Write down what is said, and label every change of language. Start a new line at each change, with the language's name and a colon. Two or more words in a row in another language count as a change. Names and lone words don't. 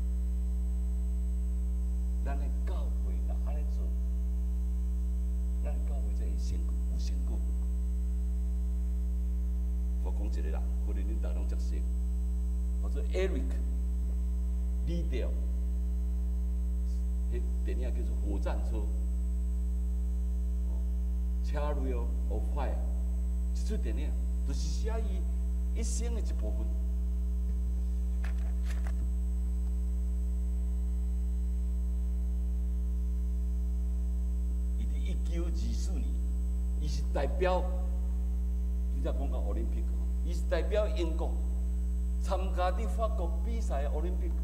Min Nan Chinese: 咱的教会若安尼做，咱的教会才会成功有成果。我讲一个人，可能恁大拢熟悉，叫做 Eric Liddell， 迄电影叫做《火战车》，Chariot of Fire，这出电影就是写伊一生的一部分。伊伫1924年，伊是代表。你才讲到奥林匹克，伊是代表英国参加伫法国比赛的奥林匹克。